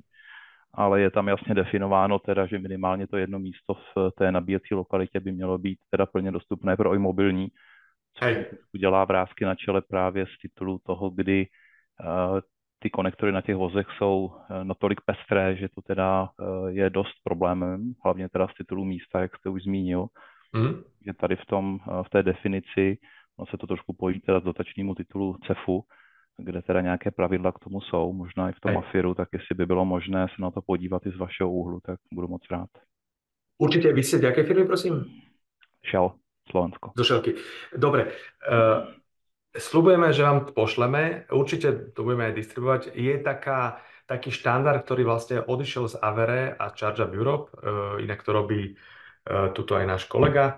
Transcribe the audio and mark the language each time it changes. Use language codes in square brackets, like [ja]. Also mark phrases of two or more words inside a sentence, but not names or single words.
[cs] Ale je tam jasně definováno teda, že minimálně to jedno místo v té nabíjecí lokalitě by mělo být teda plně dostupné pro imobilní, což udělá vrásky na čele právě z titulu toho, kdy ty konektory na těch vozech jsou natolik pestré, že to teda je dost problémem, hlavně teda z titulu místa, jak jste už zmínil. Že tady v té definici, no se to trošku pojí teda z dotačnímu titulu CEFu, kde teda nějaké pravidla k tomu jsou, možná i v tom AFIRu, tak jestli by bylo možné se na to podívat i z vašeho úhlu, tak budu moc rád. [sk] Určite, vy ste z jakej firmy, prosím? Shell, Slovensko. Zo Shellky. Dobre. Sľubujeme, že vám to pošleme. Určite to budeme aj distribuovať. Je taký štandard, ktorý vlastne odišiel z Avere a ChargeUp Europe. Inak to robí tuto aj náš kolega.